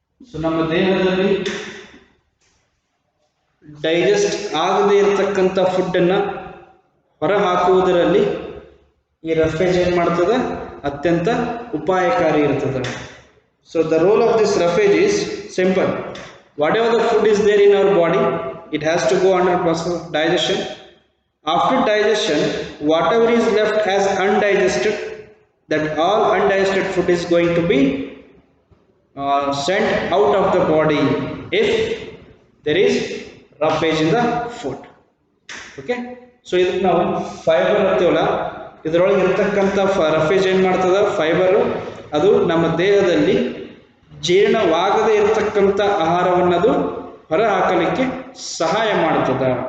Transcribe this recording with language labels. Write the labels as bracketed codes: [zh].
[kn] So ನಮ್ಮ ದೇಹದಲ್ಲಿ digest ಆಗದೇ ಇರತಕ್ಕಂಥ ಫುಡ್ಡನ್ನು ಹೊರ ಹಾಕುವುದರಲ್ಲಿ ಈ ರಫೇಜ್ ಏನು ಮಾಡ್ತದೆ? ಅತ್ಯಂತ ಉಪಾಯಕಾರಿ ಇರ್ತದೆ. [en] So the role of this roughage is simple. Whatever the food is there in our body, it has to go under process of digestion. After digestion, whatever is left as undigested, that all undigested food is going to be sent out of the body if there is roughage in the food. [kn] Okay, so ಇದಕ್ಕೆ ನಾವು fibre ಅಂತೀವಲ್ಲ, ಇದರೊಳಗೆ ಇರತಕ್ಕಂಥ roughage ಏನು ಮಾಡ್ತದೆ? Fibre ಅದು ನಮ್ಮ ದೇಹದಲ್ಲಿ ಜೀರ್ಣವಾಗದೇ ಇರತಕ್ಕಂಥ ಆಹಾರವನ್ನದು ಹೊರ ಹಾಕಲಿಕ್ಕೆ ಸಹಾಯ ಮಾಡ್ತದೆ.